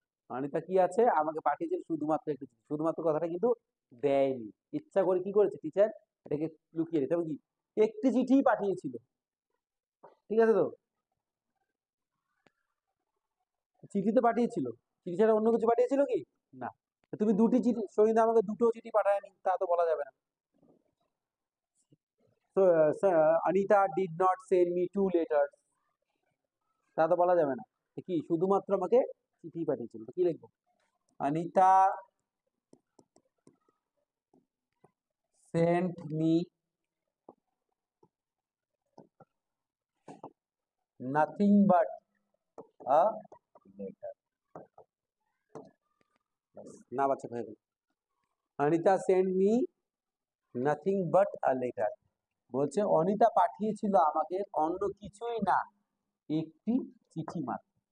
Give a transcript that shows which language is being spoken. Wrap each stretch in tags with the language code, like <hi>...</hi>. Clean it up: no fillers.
<bn>অনিতা কি আছে, আমাকে পাঠিয়েছে শুধুমাত্র একটি চিঠি। শুধুমাত্র কথাটা কিন্তু দেয়নি, ইচ্ছা করে কি করেছে টিচার, এটাকে লুকিয়ে রেখে কি একটি চিঠি পাঠিয়েছিল। ঠিক আছে তো, চিঠি তো পাঠিয়েছিল, চিঠি ছাড়া অন্য কিছু পাঠিয়েছিল কি? না। তুমি দুটি চিঠি, সঙ্গীতা আমাকে দুটো চিঠি পাঠায়নি, তা তো বলা যাবে না।</bn> <en>So, Anita did not send me two letters,</en> <bn>তা তো বলা যাবে না। কি শুধুমাত্র আমাকে চিঠি পাঠিয়েছিল, কি লিখবো?</bn> <en>Anita sent me nothing but a letter.</en> <bn>না বাচ্চা হয়ে গেল। Anita</bn> <en>send me nothing but a letter,</en> <bn>বলছে অনিতা পাঠিয়েছিল আমাকে অন্য কিছুই না, একটি চিঠি মাত্র।</bn>